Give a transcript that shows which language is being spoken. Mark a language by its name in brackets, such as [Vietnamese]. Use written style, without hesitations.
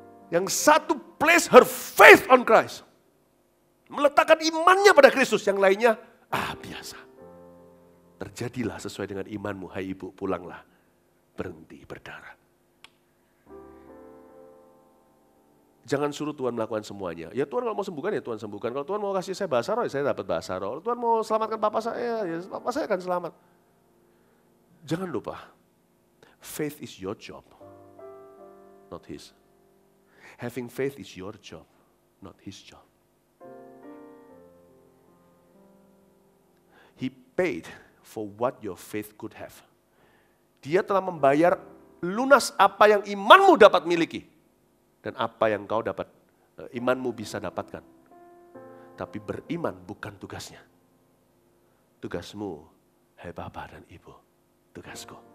[English] Yang 1 place her faith on Christ. [Indonesian] Meletakkan imannya pada Kristus. Yang lainnya, biasa. Terjadilah sesuai dengan imanmu, hai ibu, pulanglah. Berhenti berdarah. Jangan suruh Tuhan melakukan semuanya. Ya Tuhan kalau mau sembuhkan, ya Tuhan sembuhkan. Kalau Tuhan mau kasih saya bahasa roh, ya saya dapat bahasa roh. Kalau Tuhan mau selamatkan papa saya, ya papa saya akan selamat. Jangan lupa, [English] faith is your job, not his. Having faith is your job, not his job. He paid for what your faith could have. [Indonesian] Dia telah membayar lunas apa yang imanmu dapat miliki. Dan apa yang kau dapat, imanmu bisa dapatkan. Tapi beriman bukan tugasnya. Tugasmu, hai Bapa dan Ibu, tugasku.